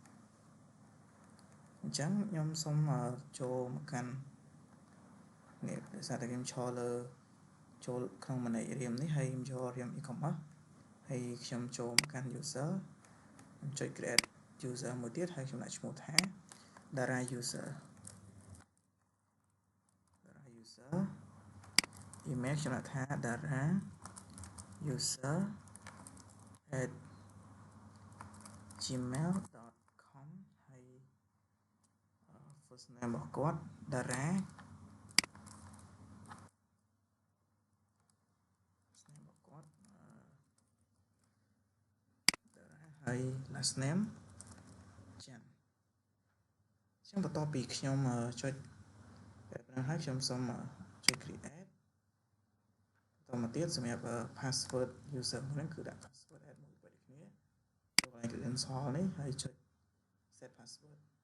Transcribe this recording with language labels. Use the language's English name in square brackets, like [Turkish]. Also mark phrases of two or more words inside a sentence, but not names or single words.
[Khmer] អញ្ចឹងខ្ញុំសូមចូលមកកាន់នេះដោយសារតែខ្ញុំឈរលើចូលក្នុង manage រៀមនេះហើយខ្ញុំយករៀម e-commerce ហើយខ្ញុំចូលមកកាន់ user ខ្ញុំចុច [English] create user [Khmer] មួយទៀតហើយខ្ញុំដាក់ឈ្មោះថា Dara user email ខ្ញុំដាក់ថា Dara user at gmail.com ហើយ [English] first name [Khmer] របស់គាត់តារា [English] first name [Khmer] របស់គាត់ តារាហើយ [English] last name [Khmer] ចាន់អញ្ចឹងបន្ទាប់ពីខ្ញុំចុចបែបហ្នឹងហើយខ្ញុំសូមចុច create បន្តមកទៀតសម្រាប់ [English] password user [Khmer] ហ្នឹងគឺដាក់ [English] password add [Khmer] មួយដូចគ្នាចូលកន្លែង install នេះហើយចុច [English] set password